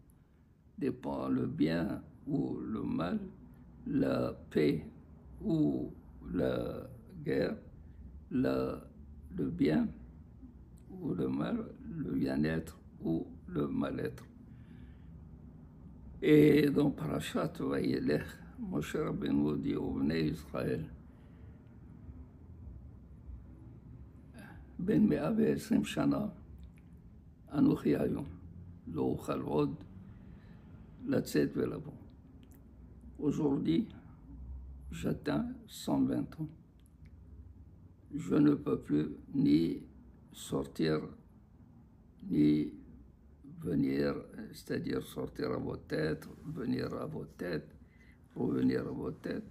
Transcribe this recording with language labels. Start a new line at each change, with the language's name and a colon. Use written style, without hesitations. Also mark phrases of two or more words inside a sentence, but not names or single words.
French: Dépend le bien ou le mal, la paix ou la guerre, le bien ou le mal, le bien-être ou le mal-être. Et dans
Hebrew: Parashat Vayelech, Moshe Rabbeinu
French: dit au
Hebrew: בני ישראל, בן 120 שנה, אנוכי היום, לא אוכל עוד לצאת ולבוא.
French: Aujourd'hui, j'atteins 120 ans. Je ne peux plus ni sortir, ni venir, c'est-à-dire sortir à votre tête, venir à votre tête, revenir à votre tête.